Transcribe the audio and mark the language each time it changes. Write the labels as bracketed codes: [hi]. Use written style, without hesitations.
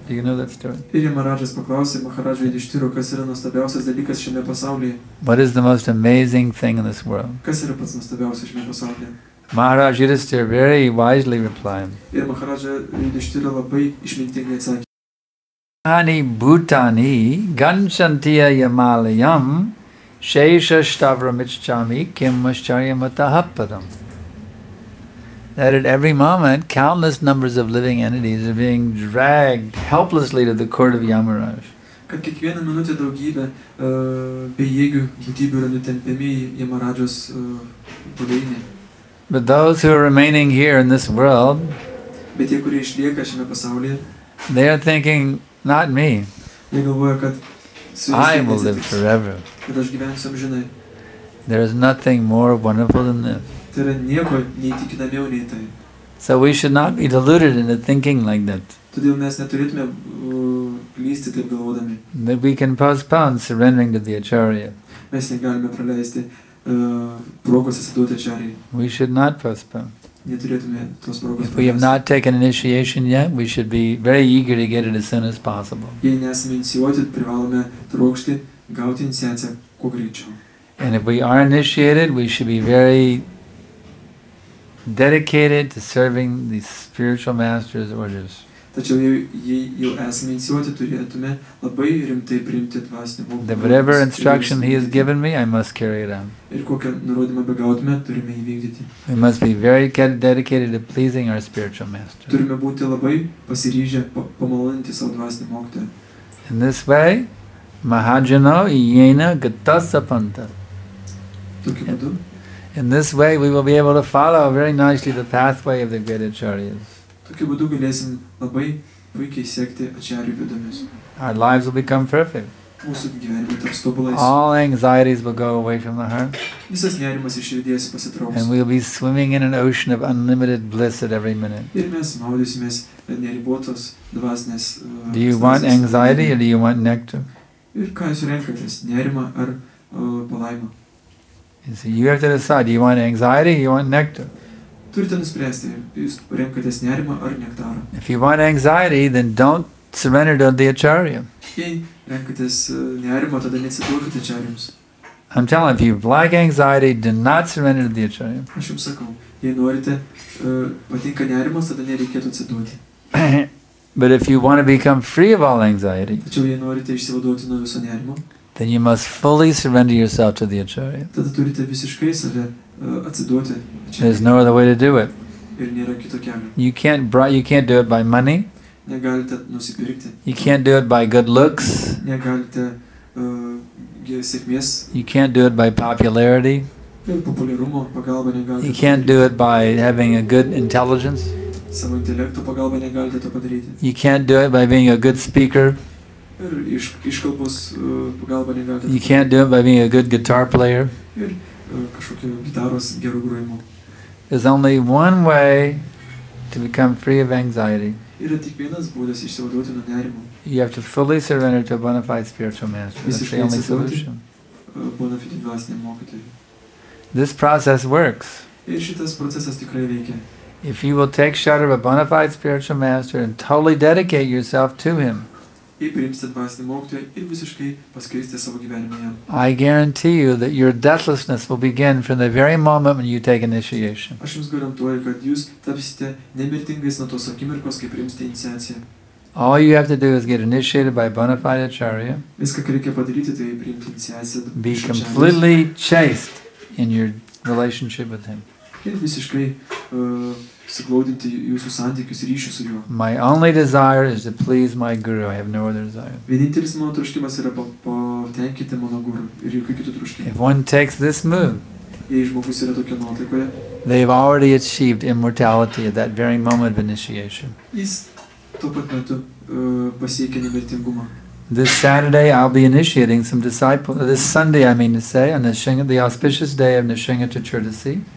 [en] Do you know that story? [lt] Ir Yamarāžas paklausė Maharadžo Yudhishthiro, kas yra nuostabiausias dalykas šiame pasaulyje. [en] What is the most amazing thing in this world? [lt] Kas yra pats nuostabiausias šiame pasaulyje? [en] Maharaj Yudhisthira very wisely replied, [lt] Ir Maharadža Yudhishthira labai išmintingai atsakė. [sa] Ani bhutani ganchantiya yamalayam shesha stavramicchami kim mascharyamatahappadam. [en] That at every moment, countless numbers of living entities are being dragged helplessly to the court of Yamaraj. [lt] Kad kiekvieną minutę daugybė bejėgių būtybių yra nutempiami į Yamarādžos buveinę. [en] But those who are remaining here in this world, [lt] Bet tie, kurie išlieka šiame pasaulyje, [en] they are thinking, not me, [lt] jie galvoja, kad su [en] I will live forever. [lt] kad aš gyvensiu amžinai. [en] There is nothing more wonderful than this. [lt] Tai yra nieko neįtikinamiau nei tai. [en] So we should not be deluded into thinking like that. [lt] Todėl mes neturėtume klysti taip galvodami. [en] That we can postpone surrendering to the Acharya. [lt] Mes negalime praleisti progos atsiduoti Acharyai. [en] We should not postpone. [lt] Neturėtume tos progos [en] If we have not taken initiation yet, we should be very eager to get it as soon as possible. [lt] Jei nesame inicijuoti, privalome trokšti gauti iniciaciją kuo greičiau. [en] And if we are initiated, we should be very dedicated to serving the spiritual master's orders. [lt] Tačiau jei jau esame inicijuoti, turėtume labai rimtai priimti dvasinį mokymą. [en] That whatever instruction he has given me, I must carry it out. [lt] Ir kokią nurodymą begautume, turime įvykdyti. [en] We must be very dedicated to pleasing our spiritual master. [lt] Turime būti labai pasiryžę pamaloninti savo dvasinį mokytoją. [en] In this way, [sa] Mahajano Yena Gatasapanta. [lt] Tokiu būdu. [en] In this way, we will be able to follow very nicely the pathway of the great acharyas. [lt] Tokiu būdu galėsim labai puikiai sekti acharyų pėdomis. [en] Our lives will become perfect. [lt] Mūsų gyvenimai taps tobulais. [en] All anxieties will go away from the heart. [lt] Visas nerimas iš širdies pasitrauks. [en] And we'll be swimming in an ocean of unlimited bliss at every minute. [lt] Ir mes maudysimės neribotos dvasinės. [en] Do you want anxiety or do you want nectar? [lt] Ir ką jūs renkatės? Nerimą ar palaimą? [en] So you have to decide, do you want anxiety or do you want nectar? [lt] Turite nuspręsti, jūs renkatės nerimą ar nektarą. [en] If you want anxiety, then don't surrender to the acharya. [lt] Jei renkatės nerimą, tada neatsiduokite acharyams. [en] I'm telling you, if you like anxiety, do not surrender to the acharya. [lt] Aš jums sakau, jei norite, patinka nerimas, tada nereikėtų atsiduoti. [en] But if you want to become free of all anxiety, [lt] Tačiau jei norite išsivaduoti nuo viso nerimo, [en] then you must fully surrender yourself to the acharya. [lt] tada turite visiškai save atsiduoti. [en] There's no other way to do it. [lt] Ir nėra kito kelio. [en] You can't do it by money. [lt] Negalite nusipirkti. [en] You can't do it by good looks. [lt] Negalite sėkmės. [en] You can't do it by popularity. [lt] Populiarumo pagalba negalite. [en] You can't do it by having a good intelligence. [lt] Savo intelekto pagalba negalite to padaryti. [en] You can't do it by being a good speaker. [lt] Ir iškalbos pagalba negalite. [en] You can't do it by being a good guitar player. [lt] Ir kažkokio gitaros gerų grojimo. [en] There's only one way to become free of anxiety. [lt] Yra tik vienas būdas išsivaduoti nuo nerimo. [en] You have to fully surrender to a bona fide spiritual master. That's the only solution. [lt] Bona fide dvasiniam mokytojui. [en] This process works. [lt] Ir šitas procesas tikrai veikia. [en] If you will take shelter of a bona fide spiritual master and totally dedicate yourself to him, [lt] Jei priimsite dvasinį mokytoją ir visiškai paskirsite savo gyvenimą jam. [en] I guarantee you that your deathlessness will begin from the very moment when you take initiation. [lt] Aš jums garantuoju, kad jūs tapsite nemirtingais nuo tos akimirkos, kai priimsite iniciaciją. [en] All you have to do is get initiated by a bona fide acharya. [lt] Viską, ką reikia padaryti, tai priimti iniciaciją. [en] Be completely chaste in your relationship with him. [lt] Ir visiškai suglaudinti jūsų santykius ryšius su juo. [en] My only desire is to please my guru. I have no other desire. [lt] Vienintelis mano troškimas yra patenkinti mano guru ir jokių kitų troškimų. [en] If one takes this move, [lt] jei žmogus yra tokia nuotaikoje, [en] they've already achieved immortality at that very moment of initiation. [lt] jis tuo pat metu pasiekia nemirtingumą. [en] This Saturday I'll be initiating some disciples, this Sunday I mean to say, on the auspicious day of Nishinga Chaturdashi.